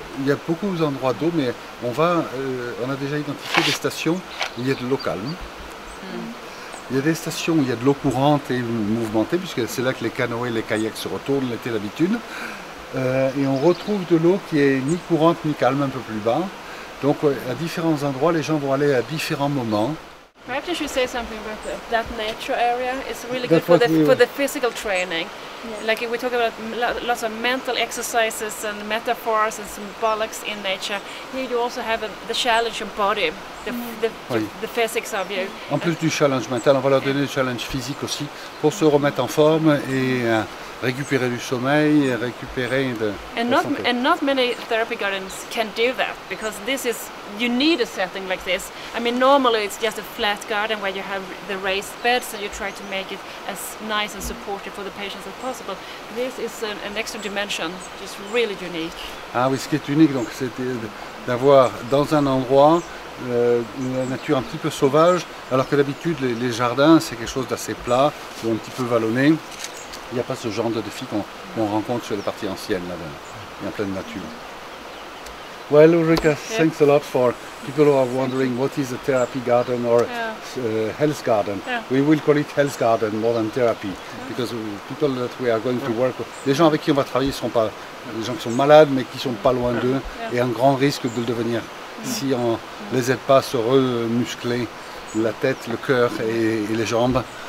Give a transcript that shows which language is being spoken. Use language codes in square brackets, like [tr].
[fr] Il y a beaucoup d'endroits d'eau, mais on a déjà identifié des stations où il y a de l'eau calme. Il y a des stations où il y a de l'eau courante et mouvementée, puisque c'est là que les canoës et les kayaks se retournent l'été d'habitude. Et on retrouve de l'eau qui est ni courante ni calme, un peu plus bas. Donc à différents endroits, les gens vont aller à différents moments. [en] Perhaps you should say something about that nature area. It's really That's good what for the physical training. Yeah. Like we talk about lots of mental exercises and metaphors and symbolics in nature. Here you also have the challenge of body, the physics of you. [fr] En plus du challenge mental, on va leur donner le challenge physique aussi pour se remettre en forme et récupérer du sommeil, et récupérer de santé. [en] And not many therapy gardens can do that, because you need a setting like this. I mean, normally it's just a flat garden where you have the raised beds and you try to make it as nice and supportive for the patients as possible. This is an extra dimension, which is really unique. [fr] Ah oui, ce qui est unique, donc, c'est d'avoir dans un endroit la nature un petit peu sauvage, alors que d'habitude les jardins c'est quelque chose d'assez plat ou un petit peu vallonné. Il n'y a pas ce genre de défi qu'on rencontre sur les parties anciennes, là, en pleine nature. [en] Well, Ulrika, thanks a lot for people who are wondering what is a therapy garden or health garden. Yeah. We will call it health garden more than therapy, because people that we are going to work with, [fr] les gens avec qui on va travailler ne sont pas des gens qui sont malades, mais qui sont pas loin d'eux et un grand risque de le devenir si on les aide pas à se remuscler la tête, le cœur et les jambes.